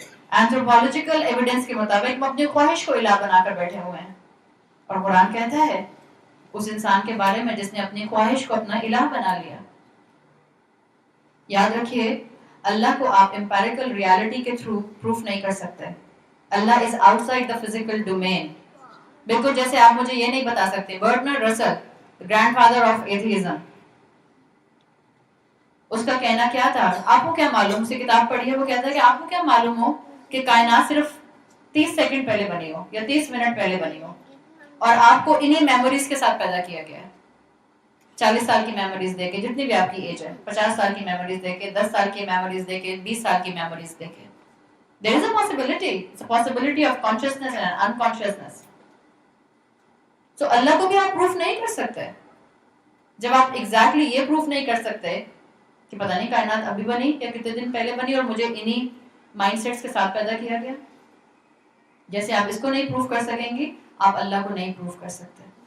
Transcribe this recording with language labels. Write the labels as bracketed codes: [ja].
[ur] Anthropological evidence کے مطابق ہم اپنی خواہش کو الہ بنا کر بیٹھے ہوئے ہیں. اور قرآن کہتا ہے اس انسان کے بارے میں جس نے اپنی خواہش کو اپنا الہ بنا لیا. یاد رکھیے اللہ کو آپ امپیریکل ریالٹی کے تھرو پروف نہیں کر سکتے. [en] اللہ is outside the physical domain. [ur] بالکل جیسے آپ مجھے یہ نہیں بتا سکتے برٹنارڈ رسل, گرینڈ فادر آف ایتھیزم, اس کا کہنا کیا تھا, آپ کو کیا معلوم, سے کتاب پڑھی ہے, وہ کہتا ہے کہ آپ کو کیا معلوم ہو کہ کائنات صرف 30 سیکنڈ پہلے بنی ہو یا 30 منٹ پہلے بنی ہو, اور آپ کو انہی میموریز کے ساتھ پیدا کیا گیا ہے. 40 سال کی میموریز دے کے, جتنی بھی آپ کی ایج ہے, 50 سال کی میموریز دے کے, 10 سال کی میموریز دے کے, 20 سال کی میموریز دے کے. [en] There is a possibility. It's a possibility of consciousness and unconsciousness. [ur] So اللہ کو بھی آپ پروف نہیں کر سکتے. جب آپ ایگزیکٹلی یہ پروف نہیں کر سکتے کہ پتہ نہیں کائنات ابھی بنی یا کتنے دن پہلے بنی اور مجھے انہی مائنڈ سیٹس کے ساتھ پیدا کیا گیا, جیسے آپ اس کو نہیں پروف کر سکیں گی آپ اللہ کو نہیں پروف کر سکتے.